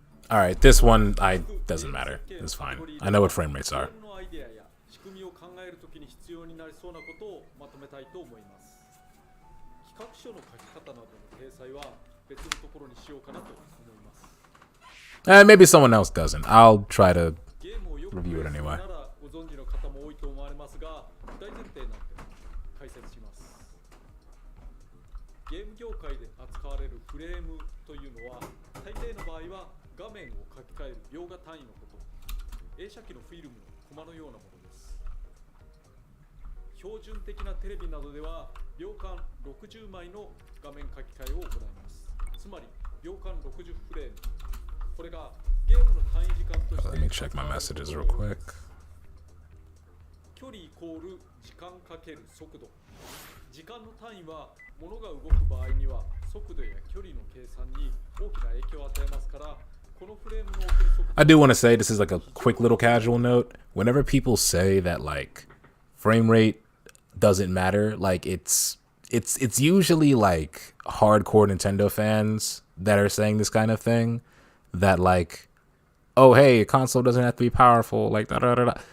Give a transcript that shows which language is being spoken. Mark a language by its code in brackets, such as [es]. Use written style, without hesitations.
[en] All right, this one doesn't matter. It's fine. I know what frame rates are. [ja] 仕組みを考えるときに必要になりそうなことをまとめたいと思います。企画書の書き方などの掲載は別のところにしようかなと思います。 [en] Maybe someone else doesn't. I'll try to review it anyway. [ja] ご存知の方も多いと思われますが、大前提なんて解説します。ゲーム業界で扱われるフレームというのは、大抵の場合は画面を書き換える秒画単位のこと、映写機のフィルムのコマのようなものです。標準的なテレビなどでは秒間60枚の画面書き換えを行います。つまり秒間60フレーム。これがゲームの単位時間として。 [en] Let me check my messages real quick. [ja] 距離イコール時間かける速度。時間の単位は物が動く場合には速度や距離の計算に大きな影響を与えますから、このフレームの起きる速度。 [en] I do want to say, this is like a quick little casual note. Whenever people say that like frame rate doesn't matter, like it's usually like hardcore Nintendo fans that are saying this kind of thing, that like, oh hey, a console doesn't have to be powerful, like da da da da.